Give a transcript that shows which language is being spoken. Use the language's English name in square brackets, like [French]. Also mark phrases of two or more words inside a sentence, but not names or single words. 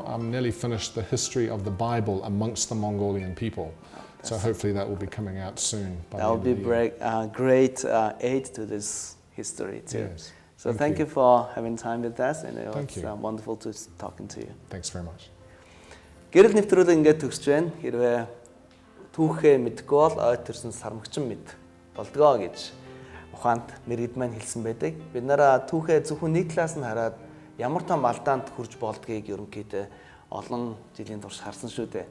[English] I'm nearly finished the history of the Bible amongst the Mongolian people. So hopefully that will be coming out soon. That will be great aid to this history too. Yes. So thank you for having time with us, and it was wonderful to talking to you. Thanks very much. [Mongolian] Гэрэл нэвтрүүлэг ингээд төгсж байна. Хэрвээ түүхээ мэдгүй бол ойд төрсөн сармагчин мэд болдгоо гэж ухаанд мэрэгд маань хэлсэн байдаг. Бид нараа түүхээ зөвхөн нэг талаас нь хараад ямар том алдаанд хүрж болдгийг ерөнхийдөө олон жилийн турш харсан шүү дээ.